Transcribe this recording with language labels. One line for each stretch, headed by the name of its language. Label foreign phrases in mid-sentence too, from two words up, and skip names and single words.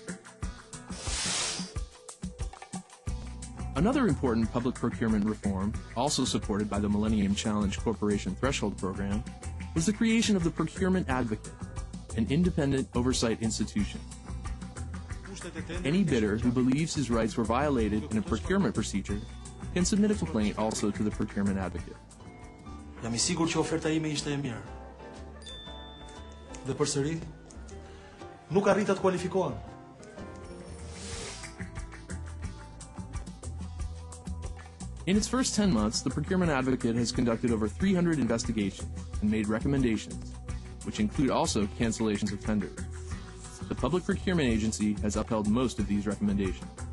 English: Another important public procurement reform, also supported by the Millennium Challenge Corporation Threshold Program, was the creation of the Procurement Advocate, an independent oversight institution. Any bidder who believes his rights were violated in a procurement procedure can submit a complaint also to the Procurement Advocate.
Albanian: Jam I sigur që oferta ime ishte e mirë. Dhe përsëri, nuk arrita të kualifikohem.
English: In its first 10 months, the Procurement Advocate has conducted over 300 investigations and made recommendations, which include also cancellations of tenders. The Public Procurement Agency has upheld most of these recommendations.